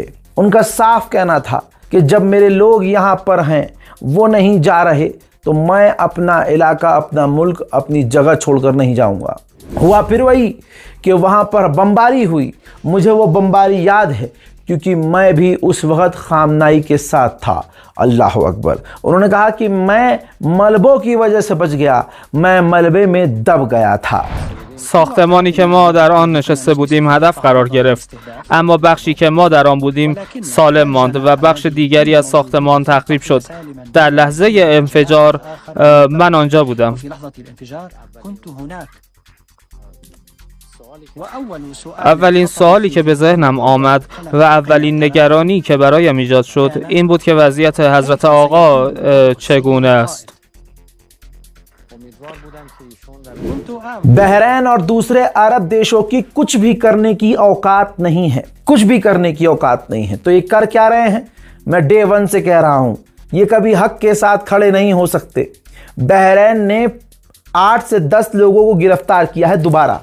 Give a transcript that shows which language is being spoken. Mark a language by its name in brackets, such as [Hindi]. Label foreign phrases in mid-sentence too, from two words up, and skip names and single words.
[Hindi] उनका साफ कहना था कि जब मेरे लोग यहाँ पर हैं, वो नहीं जा रहे, तो मैं अपना इलाका, अपना मुल्क, अपनी जगह छोड़कर नहीं जाऊँगा। हुआ फिर वही कि वहाँ पर बमबारी हुई। मुझे वो बमबारी याद है क्योंकि मैं भी उस वक्त खामनाई के साथ था। [Arabic] الله أكبر. [Hindi] उन्होंने कहा कि मैं मलबों की वजह से बच गया, मैं मलबे में दब गया था। [Persian] ساختمانی که ما در آن نشسته بودیم هدف قرار گرفت، اما بخشی که ما در آن بودیم سالم ماند و بخش دیگری از ساختمان تخریب شد. در لحظه انفجار من آنجا بودم. اولین سوالی که به ذهنم آمد و اولین نگرانی که برایم ایجاد شد این بود که وضعیت حضرت آقا چگونه است. [Hindi] बहरैन और दूसरे अरब देशों की कुछ भी करने की औकात नहीं है, कुछ भी करने की औकात नहीं है। तो ये कर क्या रहे हैं? मैं डे 1 से कह रहा हूं, ये कभी हक के साथ खड़े नहीं हो सकते। बहरैन ने 8 से 10 लोगों को गिरफ्तार किया है दोबारा।